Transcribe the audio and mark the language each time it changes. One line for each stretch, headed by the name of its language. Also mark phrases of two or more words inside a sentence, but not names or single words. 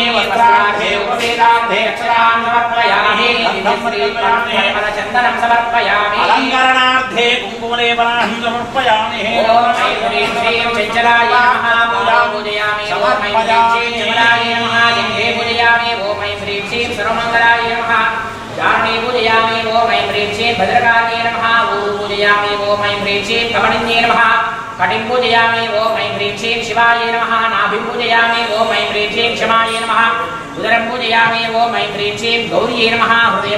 Sanskrit: వస్త్రార్థే ఉపవేదార్థే అక్షరాన్ సమర్పయామి. చందనం సమర్పయామి. అలంకరణార్థే కుంకుమలేపనం సమర్పయామి. ఓం ఐం శ్రీం చంచలాయ నమః పూజాం పూజయామి. ఓం ఐం శ్రీం చంచలాయ నమః గంగే పూజయామి. ఓం ఐం सर्वमंगलाय नमः चारणे पूजयामि ओम ऐं ह्रीं श्रीं भद्रकाल्ये नमः ऊरू पूजयामि ओम ऐं ह्रीं श्रीं कमलिन्ये नमः कटिं पूजयामि ओम ऐं ह्रीं श्रीं शिवाय नमः नाभिं पूजयामि ओम ऐं ह्रीं श्रीं क्षमाय नमः उदरं पूजयामि ओम ऐं ह्रीं श्रीं गौर्ये नमः हृदयं